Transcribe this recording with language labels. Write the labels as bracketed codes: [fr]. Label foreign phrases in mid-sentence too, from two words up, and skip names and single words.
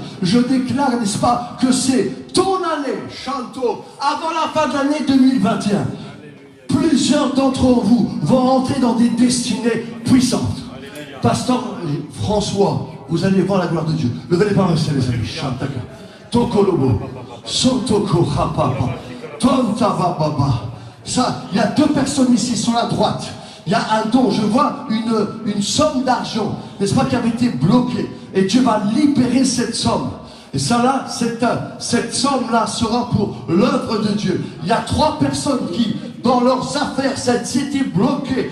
[fr] Je déclare, n'est-ce pas, que c'est ton année, Chanto, avant la fin de l'année 2021. Plusieurs d'entre vous vont entrer dans des destinées puissantes. Pasteur François, vous allez voir la gloire de Dieu. Levez les bras, les amis. Chantaka. Tokolobo. Sotoko rapapa. Tontabababa. Ça, il y a 2 personnes ici sur la droite. Il y a un don, je vois une somme d'argent, n'est-ce pas, qui avait été bloquée. Et Dieu va libérer cette somme. Et ça là, cette somme-là sera pour l'œuvre de Dieu. Il y a 3 personnes qui, dans leurs affaires, c'était bloqué.